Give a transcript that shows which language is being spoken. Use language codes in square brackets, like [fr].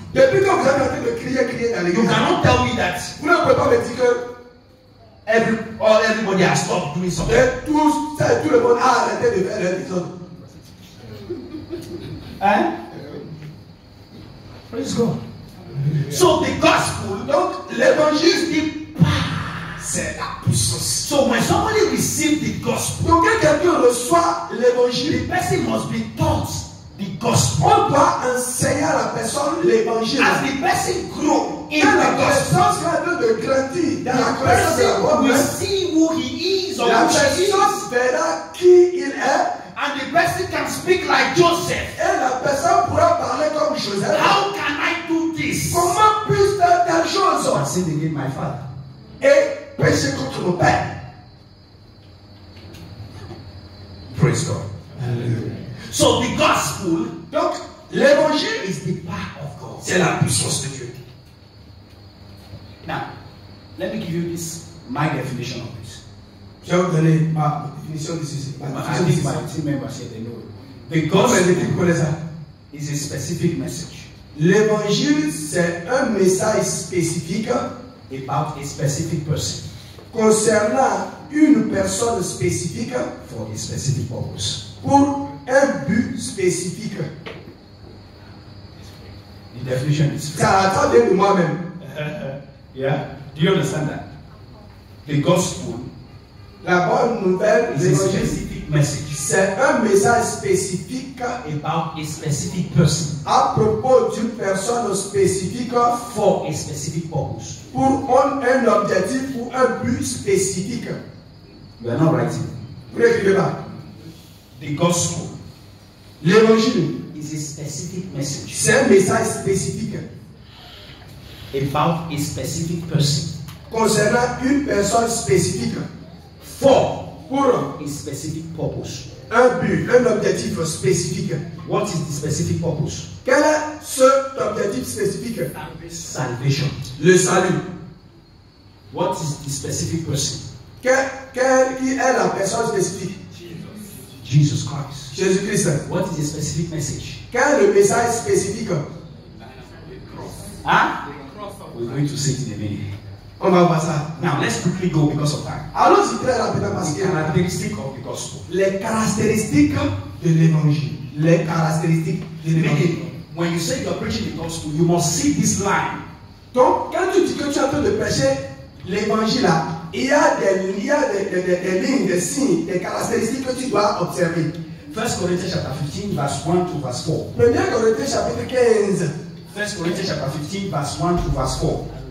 [fr] Depuis que vous êtes en train de crier dans [en] you [fr] l'église, [en] cannot tell me that [fr] vous ne pouvez pas me dire que [en] everybody has stopped doing something. [fr] tout le monde a arrêté de faire leur épisode. [en] Hein? Praise God. So the gospel, [fr] Donc, l'évangile, [en] the power, [fr] c'est la puissance. [en] so when somebody receives the gospel, [fr] Donc, quand quelqu'un reçoit l'évangile, [en] the person must be taught the gospel. [fr] on doit enseigner à la personne l'évangile. [en] As the person grow in [fr] Quand la [en] the gospel, [fr] personne sera en train de grandir dans la [en] the [fr] connaissance de la [en] person [fr] bonne [en] will [fr] nouvelle, [en] see who he is or [fr] la [en] who she is, [fr] personne verra qui il est [en] and the person can speak like Joseph. [fr] et la personne pourra parler comme Joseph. [en] How can I do this? [fr] Comment puis-je faire telle chose [en] I sinned against my father. [fr] et pécher contre mon père? [en] Praise God. So the gospel [fr] Donc, l'évangile, [en] is the power of God. [fr] c'est la puissance de Dieu. [en] Now, let me give you this my definition of this. [fr] Je vais vous donner ma définition de ceci. Ma [en] I [fr] définition de [en] think my [fr] ceci. [en] team members here they know it. The [fr] Comment les [en] gospel [fr] équipes connaissent ça? [en] is a specific message [fr] L'évangile, c'est un message spécifique [en] about a specific person [fr] concernant une personne spécifique [en] for a specific purpose. [fr] pour un but spécifique. [en] The definition is [fr] Ça attendait de moi-même. [en] yeah. Do you understand that? The gospel [fr] La bonne nouvelle, [en] is a [fr] l'évangile, [en] specific message [fr] c'est un message spécifique [en] about a specific person [fr] à propos d'une personne spécifique [en] for a specific purpose. [fr] pour un objectif ou un but spécifique. [en] You are not writing. [fr] Vous n'écrivez pas. [en] The gospel [fr] L'évangile, [en] is a specific message [fr] c'est un message spécifique [en] about a specific person [fr] concernant une personne spécifique [en] for [fr] pour [en] a specific purpose. [fr] un but, un objectif spécifique. [en] What is the specific purpose? [fr] Quel est cet objectif spécifique? [en] Salvation. [fr] Le salut. [en] What is the specific person? [fr] Qui est la personne spécifique? [en] Jesus Christ. [fr] Jésus-Christ. [en] What is the specific message? [fr] Quel est le message spécifique? Huh? [en] We're going to see it in a minute. [fr] On va voir ça. [en] Now let's quickly go because of time. [fr] Allons-y très rapidement parce [en] The [fr] que [en] characteristic of the gospel. [fr] les caractéristiques de l'évangile. Les caractéristiques de l'évangile. [en] Meaning, when you say you're preaching the gospel, you must see this line. [fr] Donc, quand tu dis que tu es en train de prêcher l'évangile là, il y a des lignes, des signes, des caractéristiques que tu dois observer. [en] 1 Corinthians chapter 15, verse 1 to verse 4. [fr] 1 Corinthiens chapitre 15. [en] 1 Corinthians chapter 15, verse 1 to verse 4.